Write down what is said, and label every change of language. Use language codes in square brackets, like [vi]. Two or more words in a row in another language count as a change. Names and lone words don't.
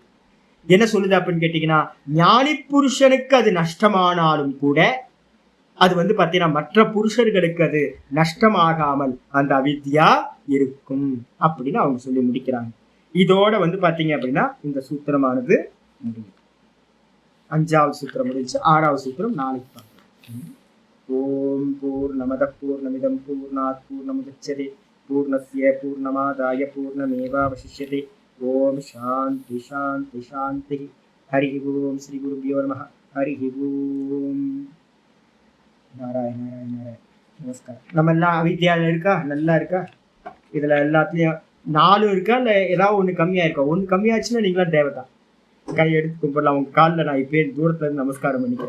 [ta] என்ன சொல்லுது அப்படின்னு கேட்டீங்கன்னா, ஞானி புருஷனுக்கு அது நஷ்டமானாலும் கூட அது வந்து பாத்தீங்கன்னா மற்ற புருஷர்களுக்கு அது நஷ்டமாகாமல் அந்த அவித்யா இருக்கும் அப்படின்னு அவங்க சொல்லி முடிக்கிறாங்க. இதோட வந்து பாத்தீங்க அப்படின்னா இந்த சூத்திரமானது முடியும். 5வது சூத்திரம் முடிஞ்சு. 6வது சூத்திரம் நாளைக்கு பார்க்கலாம். [sa] ओम् पूर्णमद पूर्णमिदम् पूर्णात् पूर्णमुदच्यते पूर्णस्य पूर्णमादाय पूर्णमेवावशिष्यते. ओम् शान्ति शान्ति शान्ति. हरि ओम्. श्री गुरुभ्यो नमः. हरि ओम्. नारायण नारायण नारायण. नमस्कारम्. [ta] நம்ம எல்லாம் அவித்யால இருக்கா? நல்லா இருக்கா? இதுல எல்லாத்துலயும் 4 இருக்கா இல்ல ஏதாவது ஒண்ணு கம்மியா இருக்கா? ஒண்ணு கம்மியாச்சுன்னா நீங்களாம் தேவைதான். கை எடுத்து கும்பிடலாம். உங்க காலில் நான் இப்பே தூரத்துல இருந்து நமஸ்காரம் பண்ணிக்கிறேன்.